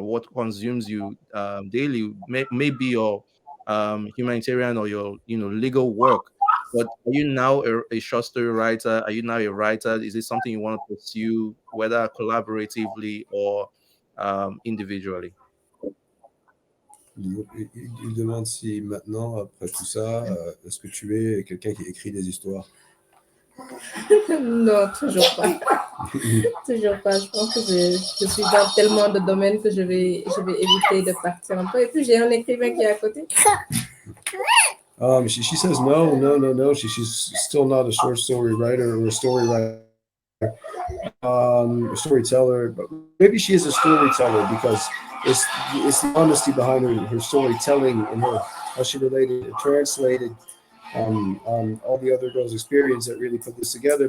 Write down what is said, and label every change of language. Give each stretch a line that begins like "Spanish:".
English: What consumes you daily may be your humanitarian or your legal work. But are you now a short story writer? Are you now a writer? Is it something you want to pursue, whether collaboratively or individually?
French: Il demande si maintenant, après tout ça, est-ce que tu es quelqu'un qui écrit des histoires? Non, toujours pas. Toujours pas. Je pense que je suis dans tellement de domaines que je vais éviter de partir un peu. Et puis, j'ai un écrivain qui est à côté.
English: She says no, no, no, no. She's still not a short story writer or a story writer, a storyteller. But maybe she is a storyteller because it's the honesty behind her storytelling and how she related and translated all the other girls' experience that really put this together.